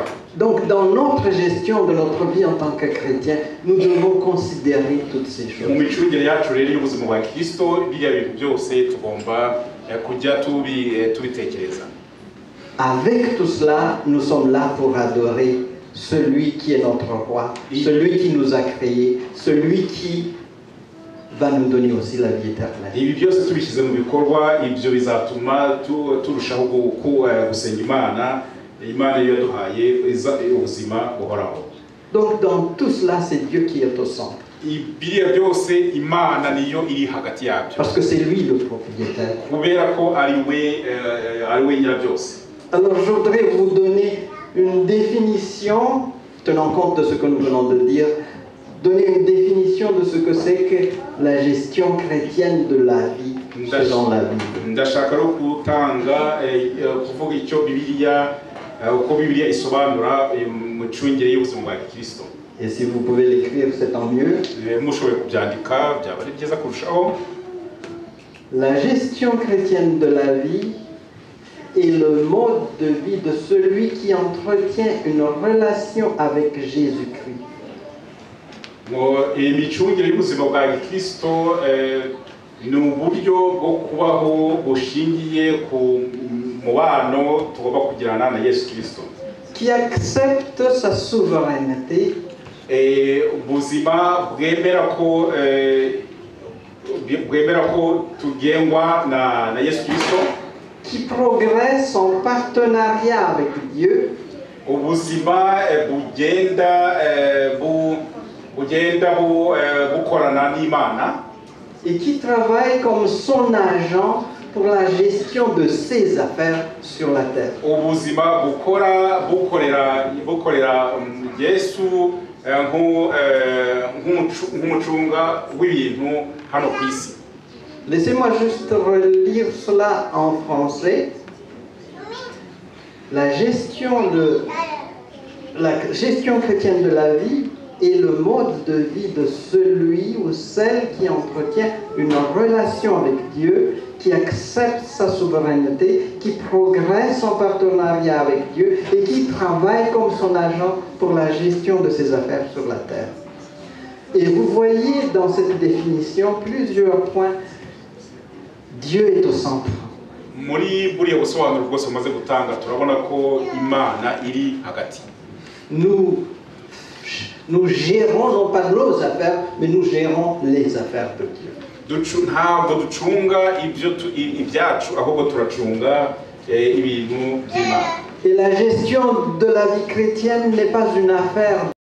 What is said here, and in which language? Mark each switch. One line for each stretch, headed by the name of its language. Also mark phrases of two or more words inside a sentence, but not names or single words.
French: Donc dans notre gestion de notre vie en tant que chrétien, nous devons considérer toutes ces choses.
Kinyarwanda: Mu micungire yacu rero y'ubuzima bwa Kristo biriya bintu byose tugomba kujya tubitekereza.
French: Avec tout cela, nous sommes là pour adorer celui qui est notre roi, celui qui nous a créés, celui qui va nous donner aussi la vie éternelle.
Kinyarwanda: Ibi byose tubishyize mu bikorwa, ibyo bizatuma turushaho gusenga Imana yaduhaye ubuzima buhoraho.
French: Donc dans tout cela, c'est Dieu qui est au centre.
Kinyarwanda: Biriya byose Imana niyo iri hagati yabyo.
French: Parce que c'est lui le propriétaire.
Kinyarwanda: Kubera ko ari we nyira byose.
French: Alors je voudrais vous donner une définition, tenant compte de ce que nous venons de dire, donner une définition de ce que c'est que la gestion chrétienne de la vie selon la Bible.
Kinyarwanda: Ndashaka ro gutanga kuvuga icyo uko Bibiliya isobanura mucungire y'ubuzima bwa Kristo.
French: Et si vous pouvez l'écrire, c'est tant mieux.
Kinyarwanda: Mushoboye kubyandika byaba ari byiza kurushaho.
French: La gestion chrétienne de la vie est le mode de vie de celui qui entretient une relation avec Jésus-Christ.
Kinyarwanda: Imicungire y'ubuzima bwa Kristo ni uburyo bwo kubaho bushingiye ku mubano tugomba kugirana na Yesu Kristo.
French: Qui accepte sa souveraineté.
Kinyarwanda: Ubuzima bwemera ko tugengwa na Yesu Kristo.
French: Qui progresse en partenariat avec Dieu.
Kinyarwanda: Ubuzima bugenda bukorana n'Imana.
French: Et qui travaille comme son agent pour la gestion de ses affaires sur la terre.
Kinyarwanda: Ubuzima bukorera Yesu nk'umucunga w'ibintu hano ku isi.
French: Laissez-moi juste relire cela en français. La gestion chrétienne de la vie est le mode de vie de celui ou celle qui entretient une relation avec Dieu, qui accepte sa souveraineté, qui progresse en partenariat avec Dieu et qui travaille comme son agent pour la gestion de ses affaires sur la terre. Et vous voyez dans cette définition plusieurs points. Dieu est au centre.
Kinyarwanda: Muri buriya busobanuro bwose umaze gutanga turabona ko Imana iri hagati.
French: Nous gérons non pas nos affaires, mais nous gérons les affaires de Dieu.
Kinyarwanda: Ntabwo ducunga ibyacu ahubwo turacunga ibintu by'Imana.
French: Et la gestion de la vie chrétienne n'est pas une affaire